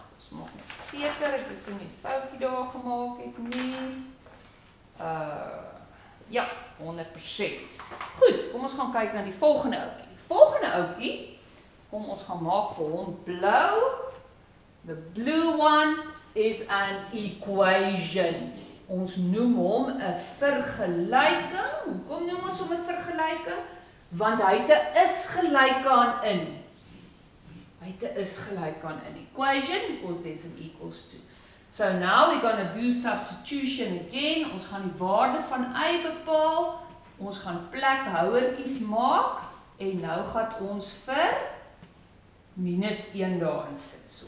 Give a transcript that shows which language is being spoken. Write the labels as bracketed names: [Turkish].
[Afrikaans] Ons maak net seker, ek het nie 'n foutjie daar gemaak het nie. Ja, 100%. Goed, kom ons gaan kyk na die volgende ouetjie. Die volgende ouetjie, kom ons gaan maak vir hom blou. [English] The blue one is an equation. [Afrikaans] Ons noem hom 'n vergelyking. Hoekom noem ons hom 'n vergelyking? Want hy het 'n is gelyk aan in. Hy het 'n is gelyk aan in [English] equation because there's an equals to. So now we're going to do substitution again. [Afrikaans] Ons gaan die waarde van y bepaal. Ons gaan plekhouertjies maak en nou gaan ons vir -1 daarin sit.